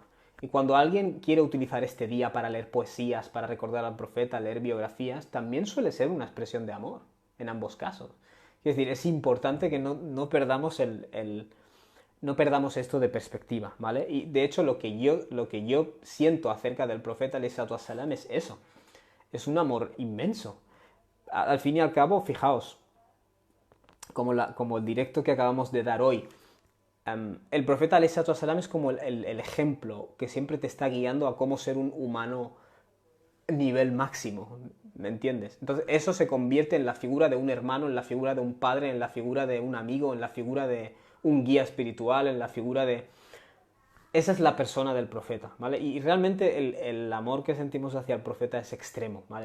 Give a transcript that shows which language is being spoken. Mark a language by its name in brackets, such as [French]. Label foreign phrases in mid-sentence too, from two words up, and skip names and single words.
[Spanish] Y cuando alguien quiere utilizar este día para leer poesías, para recordar al profeta, leer biografías, también suele ser una expresión de amor, en ambos casos. Es decir, es importante que no perdamos no perdamos esto de perspectiva, ¿vale? Y de hecho lo que yo siento acerca del profeta [Arabic] عليه الصلاة والسلام [Spanish] es eso, es un amor inmenso. Al fin y al cabo, fijaos, como el directo que acabamos de dar hoy, el profeta [Arabic] عليه الصلاة والسلام [Spanish] es como el ejemplo que siempre te está guiando a cómo ser un humano nivel máximo, ¿me entiendes? Entonces eso se convierte en la figura de un hermano, en la figura de un padre, en la figura de un amigo, en la figura de un guía espiritual, en la figura de... Esa es la persona del profeta, ¿vale? Y realmente el amor que sentimos hacia el profeta es extremo, ¿vale?